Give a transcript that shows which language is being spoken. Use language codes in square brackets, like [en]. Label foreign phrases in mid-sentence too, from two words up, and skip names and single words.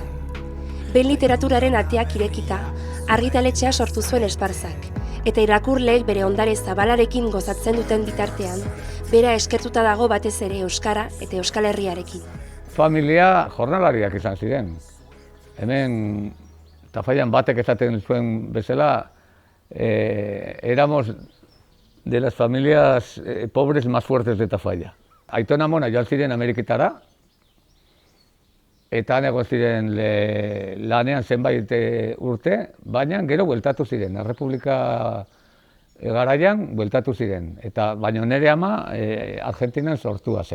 [eu] Ben literaturaren ateak irekita, argitaletxea sortu zuen Esparzak, eta irakurleek bere ondare zabalarekin gozatzen duten bitartean, bera eskertuta dago batez ere euskara eta Euskal Herriarekin. Familia jornalariak izan ziren. Hemen Tafallan batek esaten zuen bezala, [es] éramos de las familias pobres más fuertes de Tafalla. [eu] Aitona amona joan ziren Ameriketara, eta egon ziren lanean zenbait urte, baina gero bueltatu ziren, Errepublika garaian bueltatu ziren, eta baina nire ama Argentinan sortua zen.